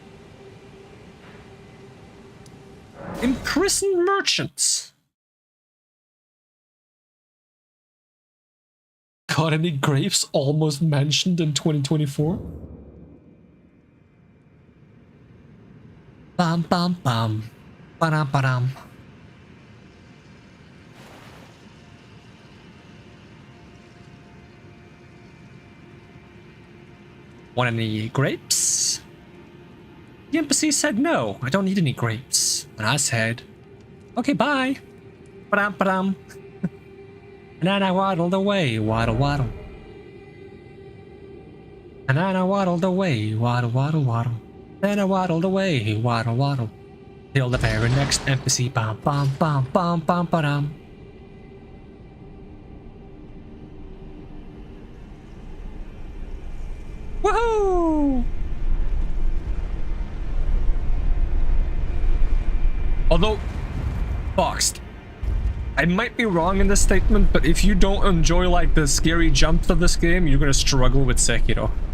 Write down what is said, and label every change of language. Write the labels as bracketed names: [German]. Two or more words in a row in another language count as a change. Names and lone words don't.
[English] Imprisoned merchants? Got any grapes almost mentioned in 2024? Bam bam bam. Ba-dam ba-dam. Want any grapes? The embassy said no, I don't need any grapes. And I said, okay, bye. Ba-dam, ba-dam. And then I waddled away, waddle, waddle. And then I waddled away, waddle, waddle, waddle. Then I waddled away, waddle, waddle. Till the very next embassy, bam, bam, bam, bam, bam, ba-dam. Woohoo! Although, Foxed, I might be wrong in this statement, but if you don't enjoy like the scary jumps of this game, you're gonna struggle with Sekiro.